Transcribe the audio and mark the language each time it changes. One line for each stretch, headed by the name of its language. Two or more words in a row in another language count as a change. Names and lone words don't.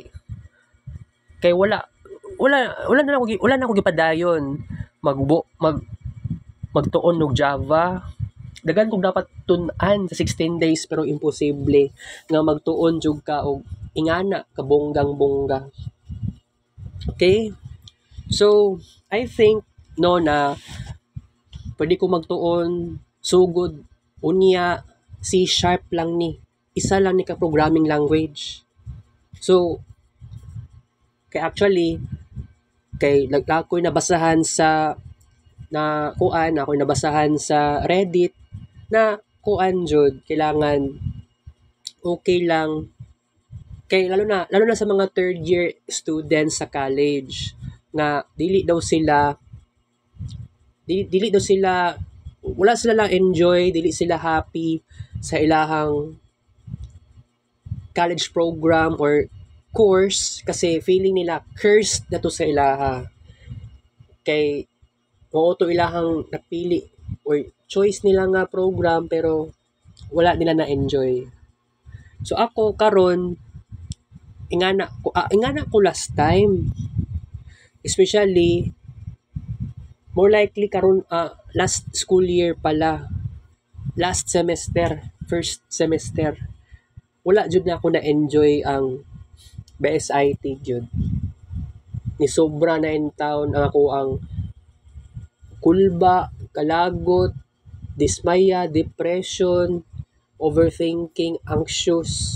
Cebuano: Kay wala na ako gipadayon magtuon og Java. Dagan kog dapat tun-an sa 16 days, pero imposible nga magtuon jud ka og ingana ka bonggang-bongga. Okay? So,
English: I think
Cebuano: na pwede ko magtuon sugod unya C# lang ni. Isa lang ni ka
English: programming language.
Cebuano: So, ako'y nabasahan sa Reddit na jud kailangan okay lang kay lalo na sa mga
English: third year students
Cebuano: sa college nga dili daw sila wala sila lang enjoy, dili sila happy sa ilahang
English: college program or course
Cebuano: kasi feeling nila cursed na to sa ilaha. Kay to ilahang napili or choice nila nga program pero wala nila na-enjoy. So ako karon ingana ko
English: last time. Especially more likely karon last school year pala. Last semester, first semester.
Cebuano: Wala jud na ako na-enjoy ang BSIT jud. Ni sobra na in town ang ako ang kulba, kalagot, dismaya,
English: depression, overthinking, anxious.